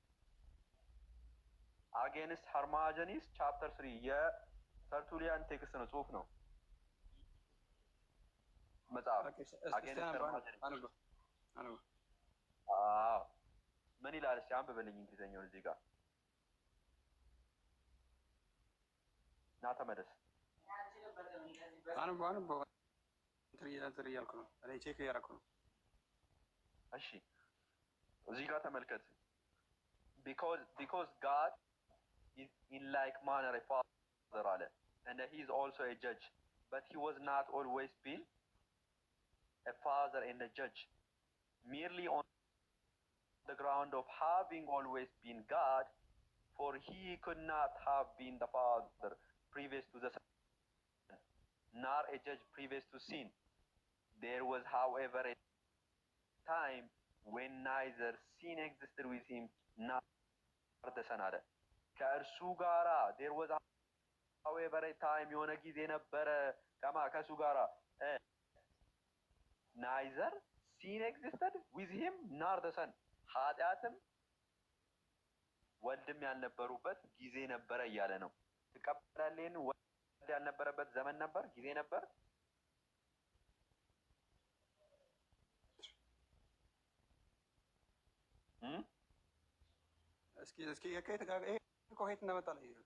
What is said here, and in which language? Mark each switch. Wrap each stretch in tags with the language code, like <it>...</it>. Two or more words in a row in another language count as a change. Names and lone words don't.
<am>አጌንስት ሃርማጀኒስ ቻፕተር 3 የተርቱሊያን ቴክስት ነው፣ ጽሁፍ ነው፣ መጽሐፍ። ምን ይላል? እስቲ አንብበልኝ እንግሊዝኛውን እዚህ ጋር ና ተመለስ። አንብበው እንትን እያልኩ ነው፣ እኔ ቼክ እያደረኩ ነው። እሺ እዚህ ጋር ተመልከት።</am> <en>because God is in like manner a father አለ and he is also a judge but he was not always been a father and a judge merely on the ground of having always been God, for he could not have been the father previous to the son, nor a judge previous to sin. There was however a time when neither sin existed with him nor the son</en> <am>አለ። ከእርሱ ጋራ</am> <en>there was however a time</en> <am>የሆነ ጊዜ ነበረ ከእሱ ጋራ</am> <en>neither sin existed with him nor the son</en> <am>ኃጢአትም ወልድም ያልነበሩበት ጊዜ ነበረ እያለ ነው። ትቀበላለህ? ወልድ ያልነበረበት ዘመን ነበር፣ ጊዜ ነበር። እስኪ ከየት ጋር ይሄ ከየት እንደመጣ ነው</am>